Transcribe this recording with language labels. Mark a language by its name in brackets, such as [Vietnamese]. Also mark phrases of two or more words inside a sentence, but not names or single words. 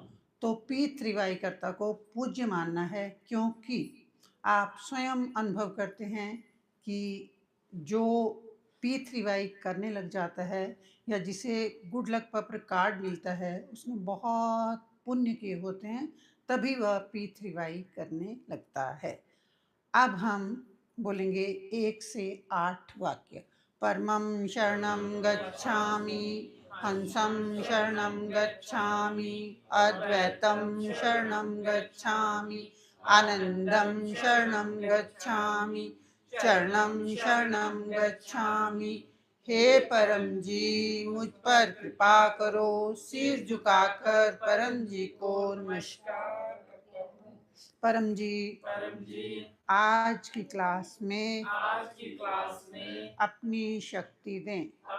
[Hindi] तो पितृवाईकर्ता को पूज्य मानना है, क्योंकि आप स्वयं अनुभव करते हैं कि जो पितृवाई करने लग जाता है या जिसे [English] good luck [Hindi] पत्र कार्ड मिलता है, उसने बहुत पुण्य किए होते हैं, तभी वह पितृवाई करने लगता है। अब हम बोलेंगे 1 से 8 वाक्य। [Sanskrit] परमं शरणं गच्छामि, हंसं शरणं गच्छामि, अद्वैतं शरणं गच्छामि, आनंदं शरणं गच्छामि, चरणं शरणं गच्छामि। [Hindi] हे परम जी, मुझ पर कृपा करो। सिर झुकाकर परम जी को नमस्कार। परम जी आज की क्लास में अपनी शक्ति दें।